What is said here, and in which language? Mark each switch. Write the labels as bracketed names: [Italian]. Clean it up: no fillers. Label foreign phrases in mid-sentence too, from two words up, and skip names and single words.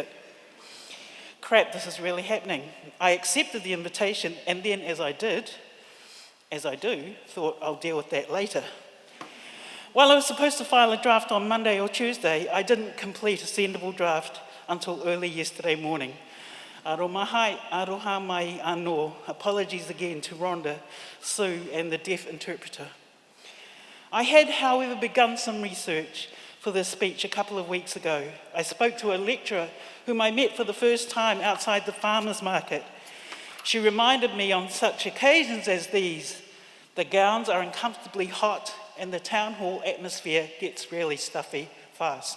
[English] Crap, this is really happening. I accepted the invitation and then as I do, thought I'll deal with that later. While I was supposed to file a draft on Monday or Tuesday, I didn't complete a sendable draft until early yesterday morning. [Māori] Aroha mai anō. [English] Apologies again to Rhonda, Sue and the deaf interpreter. I had, however, begun some research for this speech a couple of weeks ago. I spoke to a lecturer whom I met for the first time outside the farmers' market. She reminded me on such occasions as these, the gowns are uncomfortably hot and the town hall atmosphere gets really stuffy fast.